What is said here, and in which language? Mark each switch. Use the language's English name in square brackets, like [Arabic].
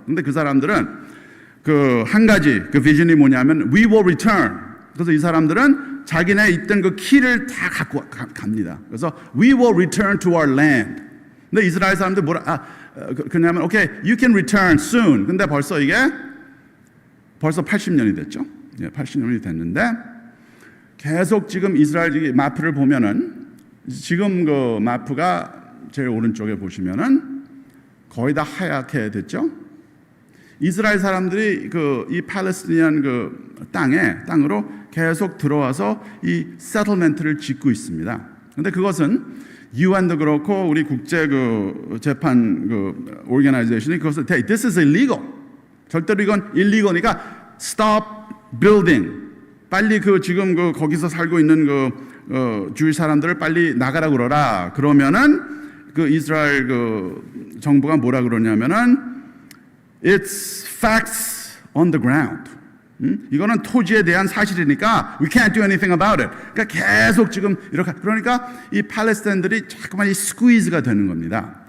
[Korean] 근데 그 사람들은 그 한 가지 그 비전이 뭐냐면 [English] we will return. [Korean] 그래서 이 사람들은 자기네 있던 그 키를 다 갖고 갑니다. [English] 그래서 we will return to our land. [Korean] 근데 이스라엘 사람들 그냐면 [English] okay, you can return soon. [Korean] 근데 벌써 80년이 됐죠. 80년이 됐는데 계속 지금 이스라엘 마프를 보면은 지금 그 마프가 제일 오른쪽에 보시면은 거의 다 하얗게 됐죠. 이스라엘 사람들이 이 팔레스티니안 땅으로 계속 들어와서 이 세틀멘트를 짓고 있습니다. 근데 그것은 UN도 그렇고 우리 국제 재판 오르가나이제이션이 그것을 [English] this is illegal. [Korean] 절대로 이건 illegal이니까 [English] stop building. [Korean] 빨리 지금 거기서 살고 있는 주위 사람들을 빨리 나가라 그러라. 그러면은 이스라엘 정부가 뭐라 그러냐면은 [English] it's facts on the ground. [Korean] 이거는 토지에 대한 사실이니까 [English] we can't do anything about it. [Korean] 그러니까 계속 지금 이렇게 그러니까 이 팔레스타인들이 자꾸만 이 스퀴즈가 되는 겁니다.